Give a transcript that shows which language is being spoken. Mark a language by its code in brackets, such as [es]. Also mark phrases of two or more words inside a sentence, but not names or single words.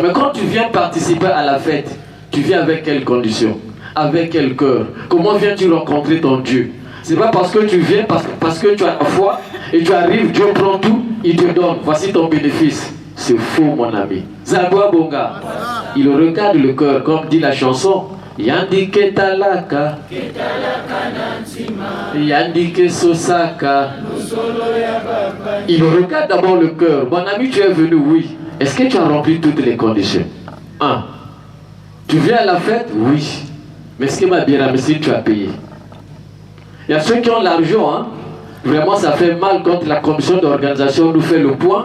[fr] Mais quand tu viens participer à la fête, tu viens avec quelles conditions? Avec quel cœur? Comment viens-tu rencontrer ton Dieu? C'est pas parce que tu viens, parce que tu as la foi, et tu arrives, Dieu prend tout, il te donne. Voici ton bénéfice. C'est faux, mon ami. [ktu] Zambia Bonga. [fr] Il regarde le cœur, comme dit la chanson. [ktu] Yandike talaka, Yandike sosaka. [fr] Il regarde d'abord le cœur. Mon ami, tu es venu, oui. Est-ce que tu as rempli toutes les conditions? 1. Tu viens à la fête? Oui. Mais est-ce que ma bien-aimée, tu as payé? Il y a ceux qui ont l'argent, hein. Vraiment, ça fait mal quand la commission d'organisation nous fait le point.